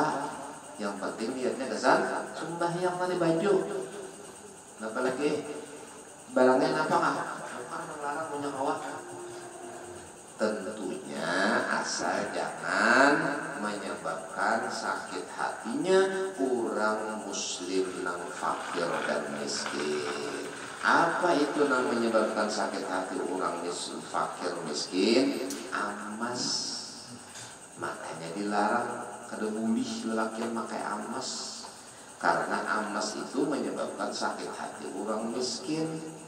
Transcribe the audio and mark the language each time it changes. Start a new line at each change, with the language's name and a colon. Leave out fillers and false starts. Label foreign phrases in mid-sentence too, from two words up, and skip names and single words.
Indonesian: Yang penting niatnya kesan sembahyang tadi baju. Apalagi barangnya apakah? Bukan melarang punya kawan. Tentunya asal jangan menyebabkan sakit hatinya orang muslim nang fakir dan miskin. Apa itu nang menyebabkan sakit hati orang fakir miskin? Amas. Makanya dilarang
Banjar: kada boleh
Indonesian: lelaki yang pakai amas. Karena amas itu menyebabkan sakit hati orang miskin.